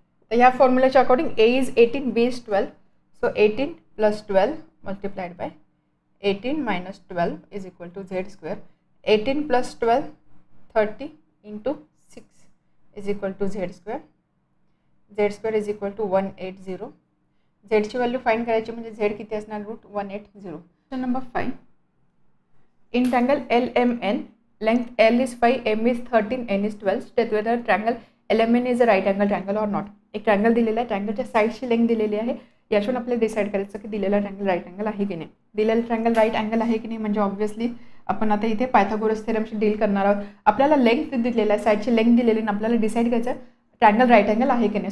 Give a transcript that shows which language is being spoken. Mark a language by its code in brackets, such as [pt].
[mr] तर ह्या [en] फॉर्म्युलाच्या according A इज 18, B इज 12. So 18 plus 12 multiplied by 18 minus 12 is equal to Z square. 18 plus 12 30 into 6 is equal to Z square. Z square is equal to 180. [mr] Z ची value find करायची म्हणजे Z किती असणार, √180. [en] Question number 5. In triangle LMN length L is 5, M is 13, N is 12. State whether triangle LMN is a right angle triangle or not. [mr] एक triangle दिलेला आहे, ट्रँगलच्या साईडची length दिलेली आहे, याच्यावरून आपल्याला डिसाईड करायचं की दिलेला ट्रँगल राईट अँगल आहे की नाही. दिलेला ट्रँगल राईट अँगल आहे की नाही म्हणजे ऑब्व्हियसली आपण आता इथे पायथागोरस थेरमशी डील करणार आहोत. आपल्याला लेंथ दिलेला आहे, साईडची लेंथ दिलेली आहे, आपल्याला डिसाईड करायचं ट्रँगल राईट अँगल आहे की नाही.